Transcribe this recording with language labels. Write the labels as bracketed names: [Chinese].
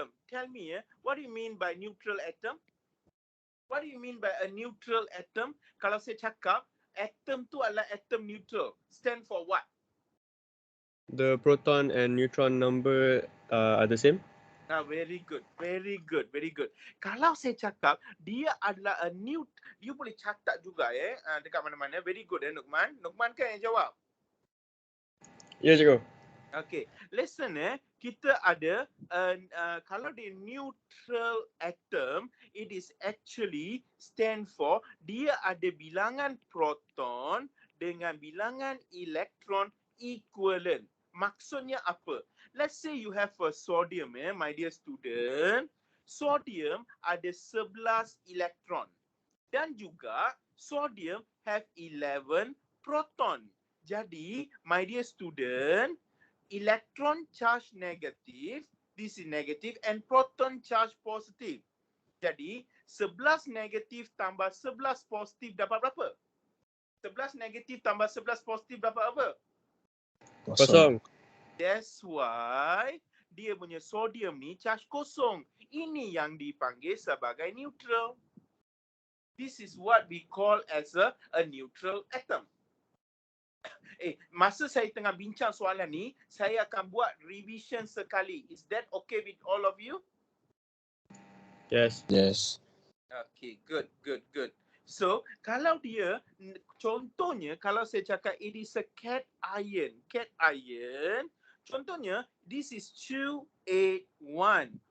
[English] Tell me, what do you mean by neutral atom? What do you mean by a neutral atom? [Malay] Kalau saya cakap atom tu adalah atom neutral. [English] Stand for what? The proton and neutron number are the same. Very good. [Malay] Kalau saya cakap dia adalah a dia boleh catat juga dekat mana-mana. [English] Very good [Malay] Nukman. Nukman kan yang jawab? Ya, cikgu. [English] Okay, listen [Malay] kita ada kalau dia [English] neutral atom, it is actually stand for [Malay] dia ada bilangan proton dengan bilangan elektron equivalent. Maksudnya apa? [English] Let's say you have a sodium my dear student. [Malay] Sodium ada 11 elektron dan juga [English] sodium have 11 proton. [Malay] Jadi, [English] my dear student, electron charge negative, this is negative, and proton charge positive. [Malay] Jadi, 11 negatif tambah 11 positif dapat berapa? 11 negatif tambah 11 positif dapat apa? Kosong. [English] That's why [Malay] dia punya sodium ni charge kosong. Ini yang dipanggil sebagai neutral. [English] This is what we call as a neutral atom. [Malay] Masa saya tengah bincang soalan ni, saya akan buat revision sekali. [English] Is that okay with all of you? Yes. Okay, good. So, [Malay] kalau dia, contohnya, kalau saya cakap [English] it is a cation, contohnya, this is 281.